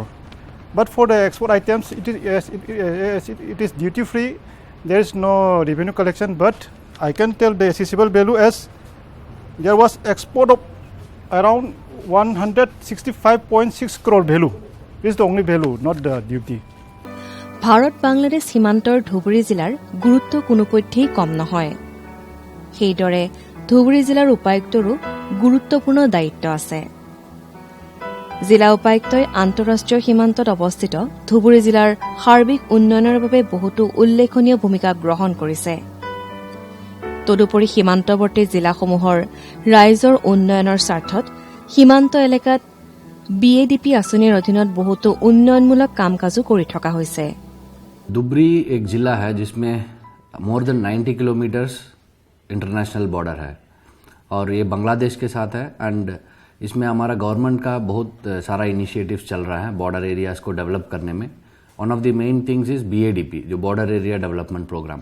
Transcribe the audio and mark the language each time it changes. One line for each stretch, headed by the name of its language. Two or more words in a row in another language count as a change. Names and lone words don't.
English: But for the export items, it is duty free. There is no revenue collection. But I can tell the accessible value as there was export of around 165.6 crore value. This is the only value, not the duty.
Assamese: ভাৰত বাংলাদেশ সীমান্তৰ ধুবুৰী জিলাৰ গুৰুত্ব কোনোপধ্যেই কম নহয়। সেইদৰে ধুবুৰী জিলাৰ উপায়ুক্তৰো গুৰুত্বপূৰ্ণ দায়িত্ব আছে। জিলা উপায়ুক্তই আন্তঃৰাষ্ট্ৰীয় সীমান্তত অৱস্থিত ধুবুৰী জিলাৰ সাৰ্বিক উন্নয়নৰ বাবে বহুতো উল্লেখনীয় ভূমিকা গ্ৰহণ কৰিছে। তদুপৰি সীমান্তৱৰ্তী জিলাসমূহৰ ৰাইজৰ উন্নয়নৰ স্বাৰ্থত সীমান্ত এলেকাত BADP আঁচনিৰ অধীনত বহুতো উন্নয়নমূলক কাম কাজো কৰি থকা হৈছে।
Hindi: धुबरी एक ज़िला है जिसमें
English: more than 90 kilometers international border
Hindi: है और ये बांग्लादेश के साथ है। एंड इसमें हमारा गवर्नमेंट का बहुत सारा इनिशिएटिव्स चल रहा है
English: border areas
Hindi: को डेवलप करने में।
English: one of the main things is BADP, जो बॉर्डर एरिया डेवलपमेंट प्रोग्राम।